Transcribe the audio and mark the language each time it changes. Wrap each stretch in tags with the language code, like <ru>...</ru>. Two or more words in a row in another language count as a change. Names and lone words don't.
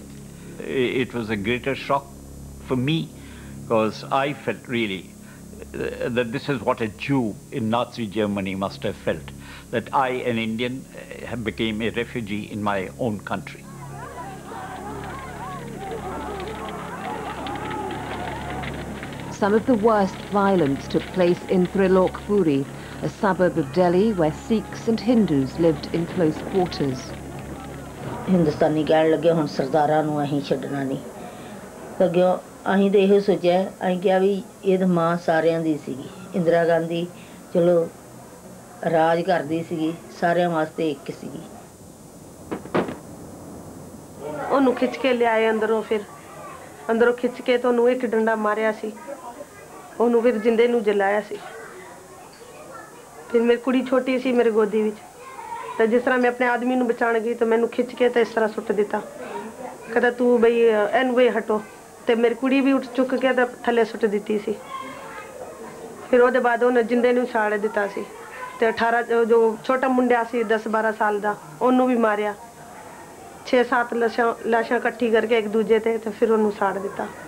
<en>It was a greater shock for me, because I felt really that this is what a Jew in Nazi Germany must have felt, that I, an Indian, became a refugee in my own country. Some of the worst violence took place in Trilokpuri, a suburb of Delhi where Sikhs and Hindus lived in close quarters.</en> <pa>ਹਿੰਦੁਸਤਾਨੀ ਕਹਿਣ ਲੱਗੇ ਹੁਣ ਸਰਦਾਰਾਂ ਨੂੰ ਅਹੀਂ ਛੱਡਣਾ ਨਹੀਂ ਅੱਗੋਂ ਅਹੀਂ ਤੋ ਯਹੀ ਸੋਚਾ ਅਹੀਂ ਕਿਆ ਭੀ ਯੇ ਤੋ ਮਾਂ ਸਾਰਿਆਂ ਦੀ ਸੀਗੀ ਇੰਦਿਰਾ ਗਾਂਧੀ ਚੱਲੋ ਰਾਜ ਕਰਦੀ ਸੀਗੀ ਸਾਰਿਆਂ ਵਾਸਤੇ ਇੱਕ ਸੀਗੀ ਉਹਨੂੰ ਖਿੱਚ ਕੇ ਲਿਆਏ ਅੰਦਰੋਂ ਖਿੱਚ ਕੇ ਤਾਂ ਉਹਨੂੰ ਇੱਕ ਡੰਡਾ ਮਾਰਿਆ ਸੀ ਉਹਨੂੰ ਫਿਰ ਜਿੰਦੇ ਨੂੰ ਜਲਾਇਆ ਸੀ ਫਿਰ ਮੇਰੀ ਕੁੜੀ ਛੋਟੀ ਸੀ ਮੇਰੇ ਗੋਦੀ ਵਿੱਚ ਤਾਂ ਜਿਸ ਤਰ੍ਹਾਂ ਮੈਂ ਆਪਣੇ ਆਦਮੀ ਨੂੰ ਬਚਾਣ ਗਈ ਤਾਂ ਮੈਨੂੰ ਖਿੱਚ ਕੇ ਤਾਂ ਇਸ ਤਰ੍ਹਾਂ ਸੁੱਟ ਦਿੱਤਾ ਕਹਿੰਦਾ ਤੂੰ ਬਈ ਇਹਨੂੰ ਵੇ ਹਟੋ ਤੇ ਮੇਰੀ ਕੁੜੀ ਵੀ ਉੱਠ ਚੁੱਕ ਕੇ ਤਾਂ ਥੱਲੇ ਸੁੱਟ ਦਿੱਤੀ ਸੀ ਫਿਰ ਉਹਦੇ ਬਾਅਦ ਉਹਨੇ ਜਿੰਦੇ ਨੂੰ ਸਾੜ ਦਿੱਤਾ ਸੀ ਤੇ 18 ਜੋ ਛੋਟਾ ਮੁੰਡਾ ਸੀ 10-12 ਸਾਲ ਦਾ ਉਹਨੂੰ ਵੀ ਮਾਰਿਆ 6-7 ਲਾਸ਼ਾਂ ਇਕੱਠੀ ਕਰਕੇ ਇੱਕ ਦੂਜੇ ਤੇ ਫਿਰ ਉਹਨੂੰ ਸਾੜ ਦਿੱਤਾ</pa>